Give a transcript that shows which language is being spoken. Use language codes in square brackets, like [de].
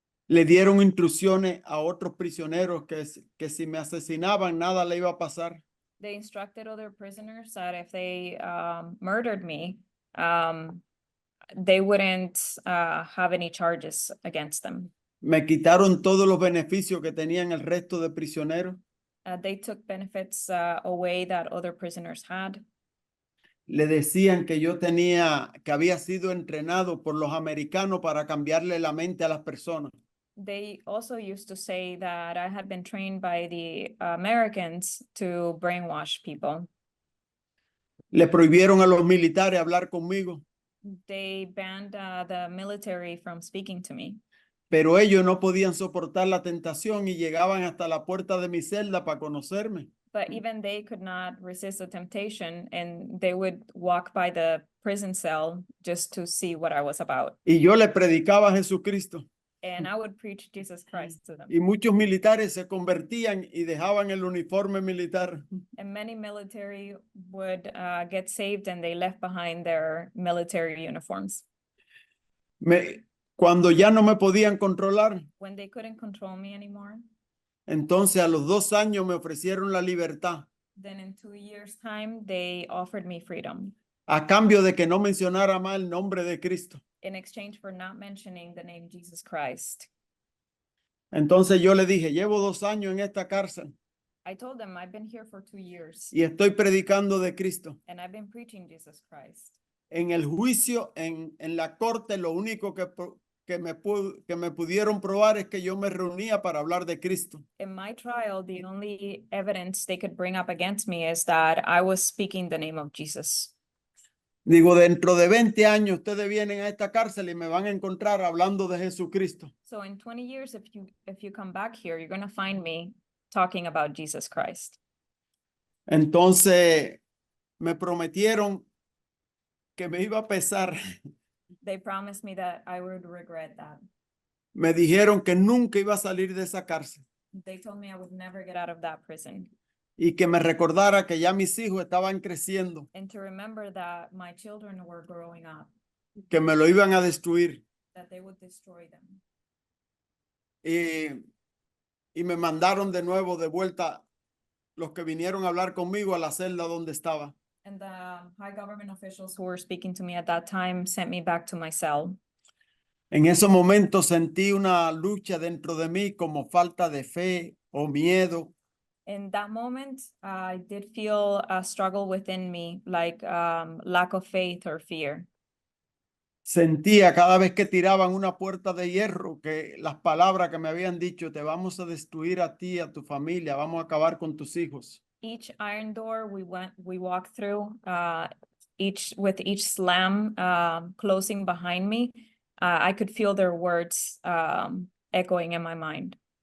[es] le dieron instrucciones a otros prisioneros que si me asesinaban nada le iba a pasar. [en] They instructed other prisoners that if they murdered me, they wouldn't have any charges against them. [es] Me quitaron todos los beneficios que tenían el resto de prisioneros. [en] They took benefits away that other prisoners had. [es] Le decían que que había sido entrenado por los americanos para cambiarle la mente a las personas. [en] They also used to say that I had been trained by the Americans to brainwash people. [es] Le prohibieron a los militares hablar conmigo, [en] They banned the military from speaking to me. [es] pero ellos no podían soportar la tentación y llegaban hasta la puerta de mi celda para conocerme. [en] But even they could not resist the temptation, and they would walk by the prison cell just to see what I was about. [es] Y yo le predicaba a Jesucristo. [en] And I would preach Jesus Christ to them. [es] Y muchos militares se convertían y dejaban el uniforme militar. [en] And many military would get saved and they left behind their military uniforms. [es] Cuando ya no me podían controlar, [en] When they couldn't control me anymore, [es] entonces a los 2 años me ofrecieron la libertad [en] then in 2 years' time, they offered me freedom [es] a cambio de que no mencionara más el nombre de Cristo. [en] in exchange for not mentioning the name Jesus Christ. [es] Entonces yo le dije, llevo 2 años en esta cárcel [en] I told them I've been here for 2 years [es] y estoy predicando de Cristo. [en] and I've been preaching Jesus Christ. [es] En el juicio, en la corte, lo único que me pudieron probar es que yo me reunía para hablar de Cristo. [en] In my trial, the only evidence they could bring up against me is that I was speaking the name of Jesus. [es] Digo, dentro de 20 años ustedes vienen a esta cárcel y me van a encontrar hablando de Jesucristo. [en] So in 20 years, if you come back here, you're going to find me talking about Jesus Christ. [es] Entonces me prometieron que me iba a pesar. [en] They promised me that I would regret that. [es] Me dijeron que nunca iba a salir de esa cárcel [en] They told me I would never get out of that prison [es] y que me recordara que ya mis hijos estaban creciendo, [en] and to remember that my children were growing up, [es] que me lo iban a destruir. [en] that they would destroy them. [es] Y me mandaron de nuevo de vuelta los que vinieron a hablar conmigo a la celda donde estaba. [en] And the high government officials who were speaking to me at that time sent me back to my cell. [es] En esos momentos sentí una lucha dentro de mí como falta de fe o miedo. [en] In that moment, I did feel a struggle within me, like lack of faith or fear. [es] Sentía cada vez que tiraban una puerta de hierro que las palabras que me habían dicho, te vamos a destruir a ti, a tu familia, vamos a acabar con tus hijos. [en] Each iron door we walked through, with each slam closing behind me, I could feel their words echoing in my mind.